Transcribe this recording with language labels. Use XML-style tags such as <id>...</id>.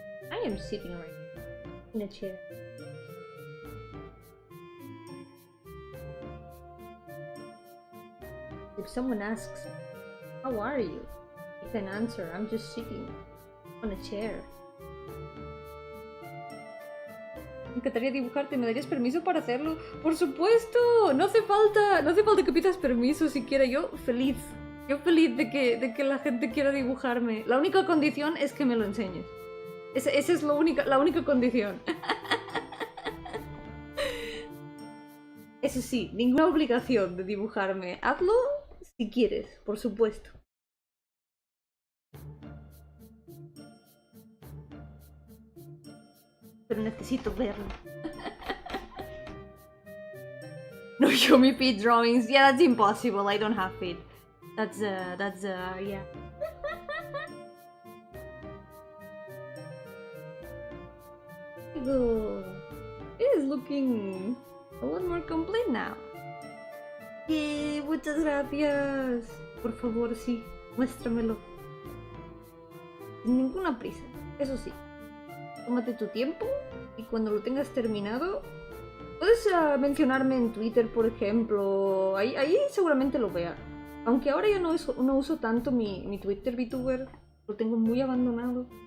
<en>I am sitting right now in a chair. If someone asks, how are you? You can answer, I'm just sitting on a chair.</en> <es>Me encantaría dibujarte, ¿me darías permiso para hacerlo? ¡Por supuesto! No hace falta que pidas permiso siquiera. Yo feliz de que la gente quiera dibujarme. La única condición es que me lo enseñes. Esa es la única condición. Eso sí, ninguna obligación de dibujarme. Hazlo si quieres, por supuesto. Pero necesito verlo.</es> <en>No Yomi feet drawings. Yeah, that's impossible. I don't have feet. That's yeah. It is looking a lot more complete now.</en> <es>Y muchas gracias. Por favor, sí, muéstramelo. Sin ninguna prisa, eso sí. Tómate tu tiempo y cuando lo tengas terminado, puedes mencionarme en Twitter, por ejemplo. Ahí seguramente lo vea. Aunque ahora ya no uso tanto mi Twitter VTuber, lo tengo muy abandonado.</es>